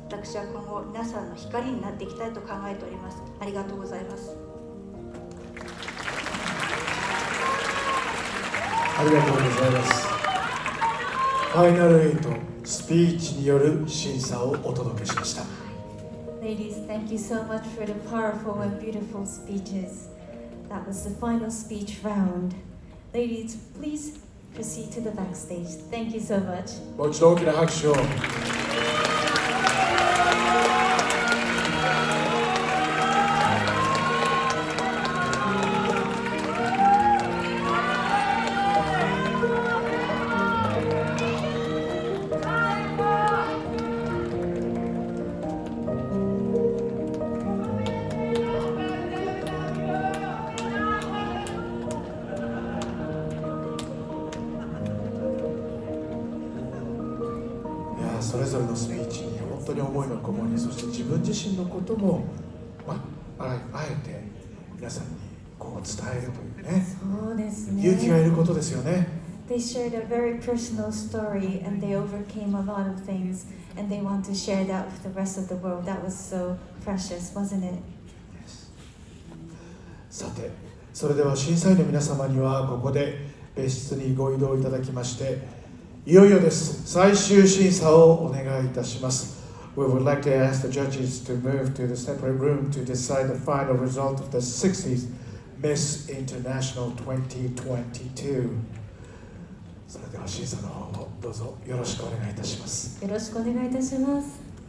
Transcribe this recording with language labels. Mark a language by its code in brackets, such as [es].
[ja] 私は今後皆さんの光になっていきたいと考えております。ありがとうございます。ありがとうございます。ファイナル8スピーチによる審査をお届けしました。 [en] Ladies, thank you so much for the powerful and beautiful speeches. That was the final speech round. Ladies, please proceed to the backstage. Thank you so much. [ja] もう一度大きな拍手を。それぞれのスピーチに本当に思いがこもり、そして自分自身のことも、あえて皆さんにこう伝えるというね、そうですね。勇気がいることですよね。 [en] They shared a very personal story and they overcame a lot of things and they want to share that with the rest of the world. That was so precious, wasn't it? [ja] さて、それでは審査員の皆様にはここで別室にご移動いただきまして、いよいよです。最終審査をお願いいたします。 [en] We would like to ask the judges to move to the separate room to decide the final result of the 60th Miss International 2022. [ja] それでは審査の方をどうぞよろしくお願いいたします。よろしくお願いいたします。